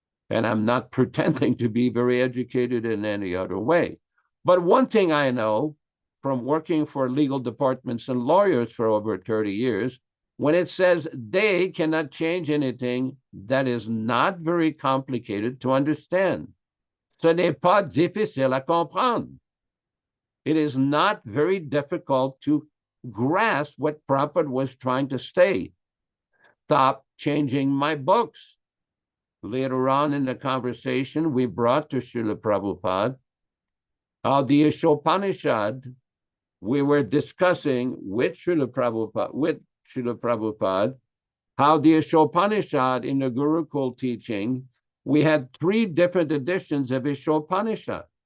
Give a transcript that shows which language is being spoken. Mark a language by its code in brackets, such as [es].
[en] And I'm not pretending to be very educated in any other way. But one thing I know from working for legal departments and lawyers for over 30 years, when it says they cannot change anything, that is not very complicated to understand. [fr] Ce n'est pas difficile à comprendre. [en] It is not very difficult to grasp what Prabhupada was trying to say. Stop changing my books. Later on in the conversation, we brought to Śrīla Prabhupada how the Ishopanishad, we were discussing with Śrīla Prabhupada, how the Ishopanishad in the Gurukul teaching, we had 3 different editions of Ishopanishad.